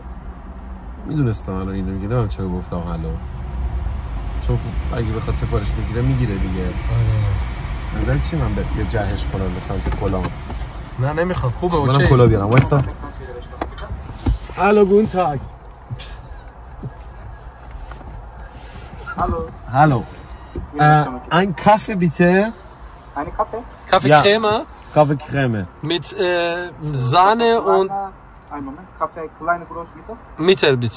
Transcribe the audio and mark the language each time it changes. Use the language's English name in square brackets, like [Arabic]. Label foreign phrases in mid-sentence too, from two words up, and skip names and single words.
[Persian] میدونستم الان اینو میگه. نه چرا گفتم الو. چون اگه بخواد سفارش بگیره میگیره دیگه. آره. نظر چی من یه جهش کنم به سمت کلام؟ نه نمیخواد. خوبه اوکی. منم کلا بیارم. وایسا. الو [German] Guten Tag. Hallo. Ein Kaffee bitte. Eine Kaffee? Kaffeecreme? Kaffeecreme. Mit Sahne und... Einen Moment. Kaffee, kleine groß bitte. Mittel bitte.